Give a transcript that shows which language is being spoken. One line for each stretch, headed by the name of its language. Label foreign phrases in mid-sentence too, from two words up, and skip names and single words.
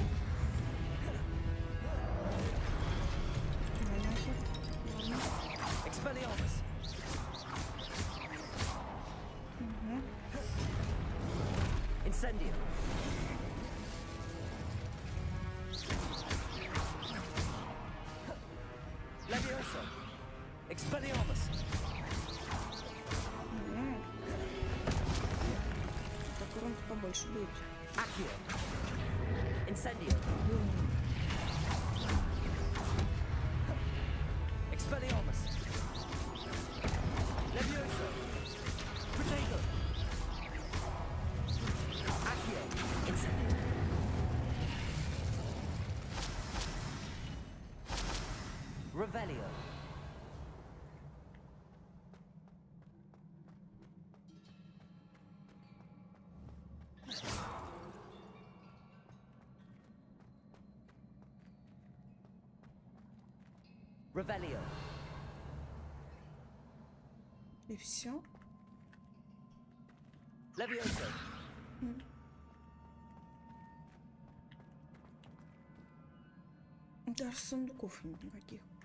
Latin: Expelliarmus. Incendio. Leviosa. Expelliarmus.
Russian: Такой патрон-то побольше будет.
Latin: Accio. Incendio. Expelliarmus. Levioso. Protego. Accio. Incendio. Revelio. Revelio.
Russian: И все.
Latin: Levioso.
Russian: Даже сундуков нет никаких.